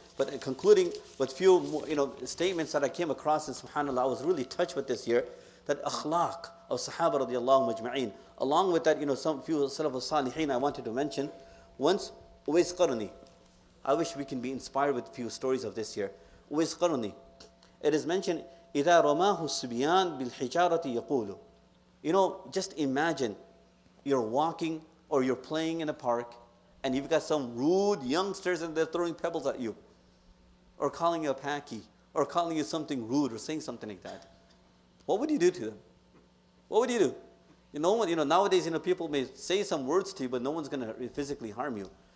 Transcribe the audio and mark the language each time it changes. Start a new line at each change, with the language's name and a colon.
English: But concluding with few more, statements that I came across, and subhanAllah, I was really touched with this here, that akhlaq of Sahaba radiallahu majma'een. Along with that, some few Salaf al-Salihin I wanted to mention. Once, Uwais Qarni. I wish we can be inspired with a few stories of this here. Uwais Qarni. It is mentioned,
Arabic: إِذَا رَمَاهُ السُّبْيَانِ بِالْحِجَارَةِ يَقُولُ.
English: Just imagine you're walking or you're playing in a park and you've got some rude youngsters and they're throwing pebbles at you, or calling you a packy, or calling you something rude, or saying something like that. What would you do to them? What would you do? Nowadays, people may say some words to you, but no one's going to physically harm you.